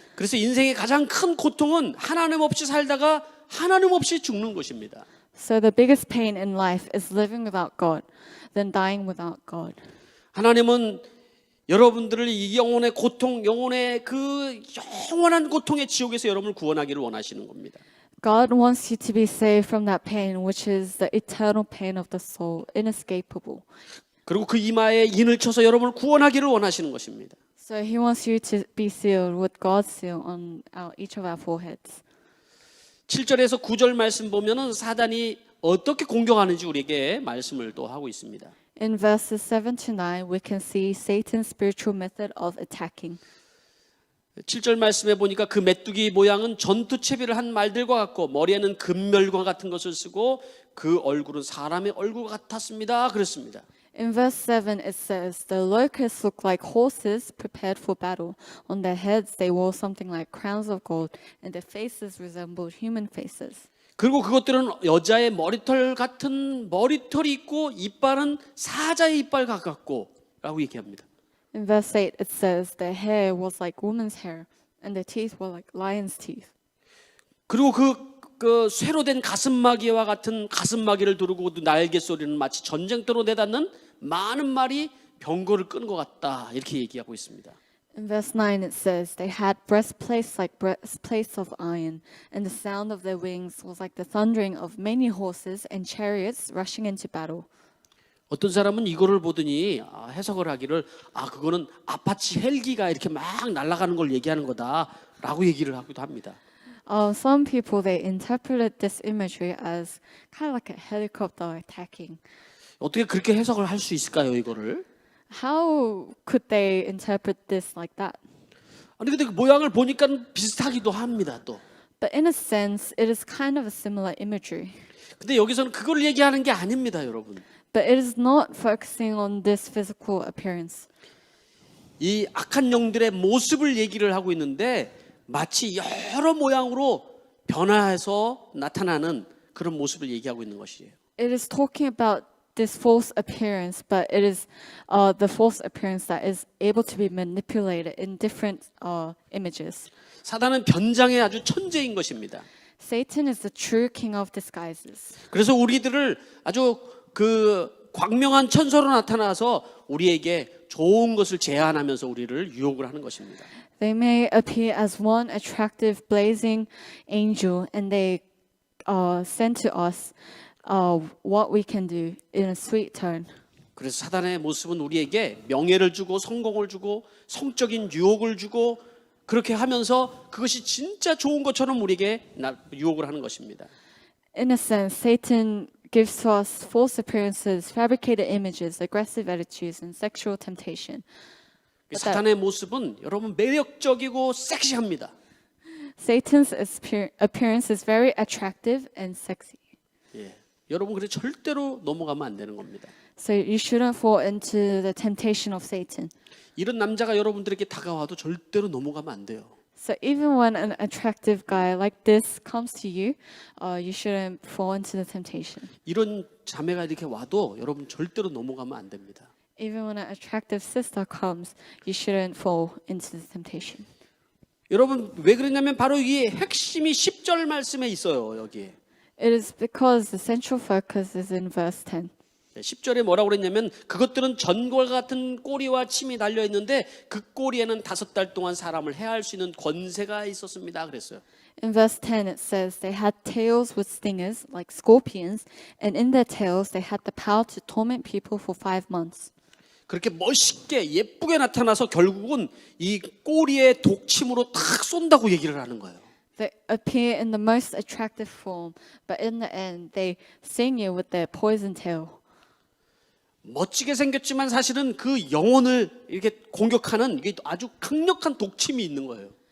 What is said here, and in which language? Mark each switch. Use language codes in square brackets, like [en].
[ko] 그래서 인생의 가장 큰 고통은 하나님 없이 살다가 하나님 없이 죽는 것입니다. [en] So the biggest pain in life is living without God, than dying without God. [ko] 하나님은 여러분들을 이 영혼의 고통, 영혼의 그 영원한 고통의 지옥에서 여러분을 구원하기를 원하시는 겁니다. [en] God wants you to be saved from that pain, which is the eternal pain of the soul, inescapable. [ko] 그리고 그 이마에 인을 쳐서 여러분을 구원하기를 원하시는 것입니다. [en] So He wants you to be sealed with God's seal on each of our foreheads. [ko] 7절에서 9절 말씀 보면은 사단이 어떻게 공격하는지 우리에게 말씀을 또 하고 있습니다. [en] In verses 7 to 9, we can see Satan's spiritual method of attacking. [ko] 7절 말씀에 보니까 그 메뚜기 모양은 전투 채비를 한 말들과 같고 머리에는 금멸과 같은 것을 쓰고 그 얼굴은 사람의 얼굴 같았습니다. 그랬습니다. [en] In verse 7, it says, The locusts looked like horses prepared for battle. On their heads they wore something like crowns of gold, and their faces resembled human faces. [ko] 그리고 그것들은 여자의 머리털 같은 머리털이 있고 이빨은 사자의 이빨 같았고 라고 얘기합니다. [en] In verse 8, it says, Their hair was like woman's hair, and their teeth were like lion's teeth. [ko] 그리고 그 쇠로 된 가슴마기와 같은 가슴마기를 두르고 날개 소리는 마치 전쟁터로 내닫는 많은 말이 병거를 끄는 것 같다 이렇게 얘기하고 있습니다. [en] In verse 9, it says, They had breastplates like breastplates of iron, and the sound of their wings was like the thundering of many horses and chariots rushing into battle. [ko] 어떤 사람은 이거를 보더니 해석을 하기를 그거는 아파치 헬기가 이렇게 막 날아가는 걸 얘기하는 거다라고 얘기를 하기도 합니다. [en] Some people, they interpreted this imagery as kind of like a helicopter attacking. [ko] 어떻게 그렇게 해석을 할 수 있을까요, 이거를? [en] How could they interpret this like that? [ko] 아니 근데 그 모양을 보니까 비슷하기도 합니다, 또. [en] But in a sense, it is kind of a similar imagery. [ko] 근데 여기서는 그걸 얘기하는 게 아닙니다, 여러분. [en] But it is not focusing on this physical appearance. [ko] 이 악한 영들의 모습을 얘기를 하고 있는데 마치 여러 모양으로 변화해서 나타나는 그런 모습을 얘기하고 있는 것이에요. [en] It is talking about this false appearance, but it is the false appearance that is able to be manipulated in different images. [ko] 사단은 변장의 아주 천재인 것입니다. [en] Satan is the true king of disguises. [ko] 그래서 우리들을 아주 그 광명한 천사로 나타나서 우리에게 좋은 것을 제안하면서 우리를 유혹을 하는 것입니다. [en] They may appear as one attractive, blazing angel, and they send to us what we can do in a sweet tone. [ko] 그래서 사단의 모습은 우리에게 명예를 주고 성공을 주고 성적인 유혹을 주고 그렇게 하면서 그것이 진짜 좋은 것처럼 우리에게 유혹을 하는 것입니다. [en] In a sense, Satan gives to us false appearances, fabricated images, aggressive attitudes, and sexual temptation. [ko] 사탄의 모습은 여러분 매력적이고 섹시합니다. [en] Satan's appearance is very attractive and sexy. [ko] 예. 여러분 그래 절대로 넘어가면 안 되는 겁니다. [en] So you shouldn't fall into the temptation of Satan. [ko] 이런 남자가 여러분들에게 다가와도 절대로 넘어가면 안 돼요. [en] So even when an attractive guy like this comes to you, you shouldn't fall into the temptation. [ko] 이런 자매가 이렇게 와도 여러분 절대로 넘어가면 안 됩니다. [en] Even when an attractive sister comes, you shouldn't fall into the temptation. [ko] 여러분 왜 그러냐면 바로 이 핵심이 10절 말씀에 있어요. 여기 [en] It is because the central focus is in verse 10. [ko] 10절에 뭐라고 그랬냐면 그것들은 전골 같은 꼬리와 침이 달려 있는데 그 꼬리에는 5달 동안 사람을 해할 수 있는 권세가 있었습니다. 그랬어요. [en] In verse 10 it says they had tails with stingers like scorpions, and in their tails they had the power to torment people for 5 months. [ko] 그렇게 멋있게 예쁘게 나타나서 결국은 이 꼬리에 독침으로 탁 쏜다고 얘기를 하는 거예요. [en] They appear in the most attractive form, but in the end they sting you with their poison tail. [ko] 멋지게 생겼지만 사실은 그 영혼을 이렇게 공격하는 이게 아주 강력한 독침이 있는 거예요.